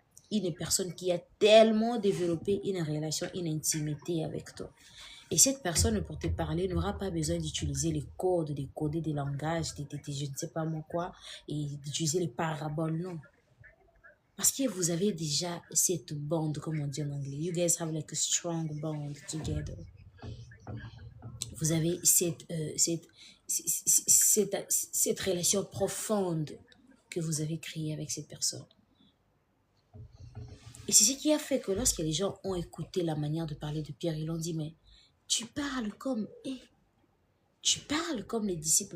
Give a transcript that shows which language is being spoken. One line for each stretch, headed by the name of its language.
French: Une personne qui a tellement développé une relation, une intimité avec toi. Et cette personne, pour te parler, n'aura pas besoin d'utiliser les codes, de coder des langages, je ne sais pas moi quoi, et d'utiliser les paraboles, non. Parce que vous avez déjà cette bond, comme on dit en anglais.
English: You guys have like a strong bond together.
French: Vous avez cette relation profonde que vous avez créée avec cette personne. Et c'est ce qui a fait que lorsque les gens ont écouté la manière de parler de Pierre, ils l'ont dit, mais tu parles comme tu parles comme les disciples.